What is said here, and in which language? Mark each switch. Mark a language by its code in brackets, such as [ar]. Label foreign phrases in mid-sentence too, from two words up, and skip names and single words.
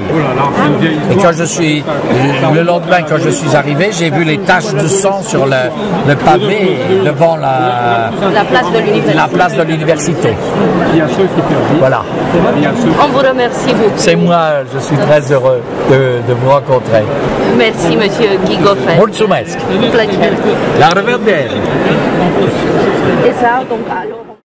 [fr] Et quand le lendemain, quand je suis arrivé, j'ai vu les taches de sang sur le pavé devant la place de l'université. Voilà. On vous remercie beaucoup. C'est moi, je suis très heureux de vous rencontrer. Merci, monsieur Guy Goffin. [ro] Mulțumesc. Plăcere. La revedere. [fr] Et ça, donc, alors...